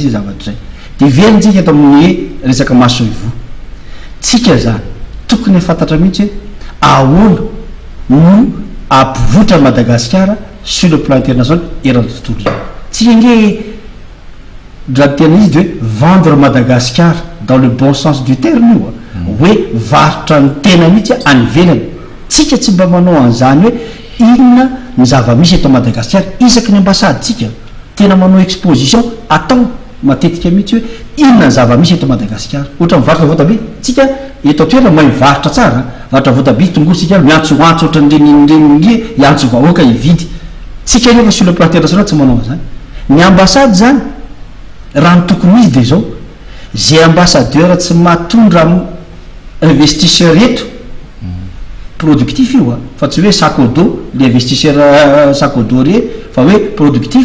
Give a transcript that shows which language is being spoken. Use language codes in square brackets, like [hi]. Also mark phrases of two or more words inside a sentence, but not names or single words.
[mg] zay zavatra zay de velontsika eto amin'ny hoe resaka masoivo tsika zany tokony fantatra mihitsy hoe ahoana no ampivotra Madagasikara [fr] sur le plan international [mg] eran'ny tontolo zao tsika nge raha tena izy de hoe [fr] vendre Madagascar dans le bon sens du terme [mg] io hoe varotra ny tena mihitsy any velany tsika tsy mba manao an'izany hoe inona ny zava-misy eto Madagascar isaky ny ambasady tsika tena manao exposition atao matetika mihitsy hoe inona zava-misy eto Madagasikara ohatra mivarotra voatabia tsika eto toerana mahay mivarotra tsara varotra voatabia tongolo tsika miantsoantso ohatran'ireny iantso vahoaka ividy tsika nefa [fr] sur le plan international [mg] tsy manao zany ny ambassade zany raha ny tokony izy de zao zay ambassadeur tsy matondra investisseur eto productif io fa tsy hoe sacodo [fr] le investisseur [mg] sacodo re fa hoe productif